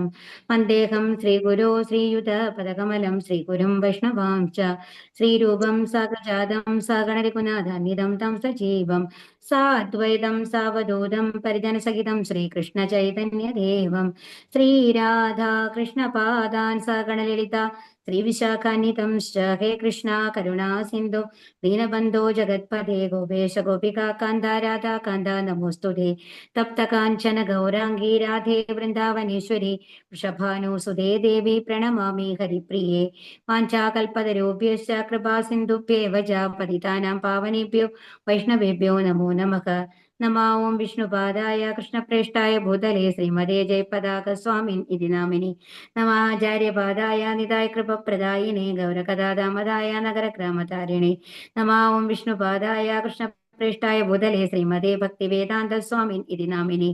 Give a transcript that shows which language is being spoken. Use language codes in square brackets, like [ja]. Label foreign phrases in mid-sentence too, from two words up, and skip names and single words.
[sa] വന്ദേഹം ശ്രീഗുരോ ശ്രീയുതപദകമലം ശ്രീഗുരും വൈഷ്ണവാം ച ശ്രീരൂപം സാഗ്രജാതം സഗണരഘുനാഥാന്വിതം തം സജീവം സാദ്വൈതം സാവധൂതം പരിജനസഹിതം ശ്രീകൃഷ്ണചൈതന്യദേവം ശ്രീരാധാ കൃഷ്ണപാദാൻ സഗണലളിത ശ്രീവിശാഖാന്വിതം ഹേ കൃഷ്ണ കരുണാ സിന്ധു ദീനബന്ധോ ജഗത്പദേ ഗോപേശ ഗോപികാ കാന്ത രാധാ കാന്ത നമോസ്തുതേ. തപ്ത കാഞ്ചന ഗൗരാംഗീ രാധേ വൃന്ദാവനേശ്വരി വൃഷഭാനുസുതേ ദേവി പ്രണമാമി ഹരിപ്രിയേ. വാഞ്ചാകൽപതരുഭ്യശ്ച കൃപാ സിന്ധുഭ്യേവ ച പതിതാനാം പാവനേഭ്യോ വൈഷ്ണവേഭ്യോ നമോ നമഃ. നമോ ഓം വിഷ്ണുപാദായ കൃഷ്ണപ്രേഷ്ഠായ ഭൂതലേ ശ്രീമതേ ജയപതാക സ്വാമിൻ ഇതി നാമിനി. നമാചാര്യപാദായ നിതായ കൃപപ്രദായിനെ ഗൗരകഥാദാമദായ നഗരഗ്രാമതാരിണി. നമോ ഓം വിഷ്ണുപാദായ കൃഷ്ണപ്രേഷ്ഠായ ഭൂതലേ ശ്രീമതേ ഭക്തിവേദാന്ത സ്വാമിൻ ഇതി നാമിനി.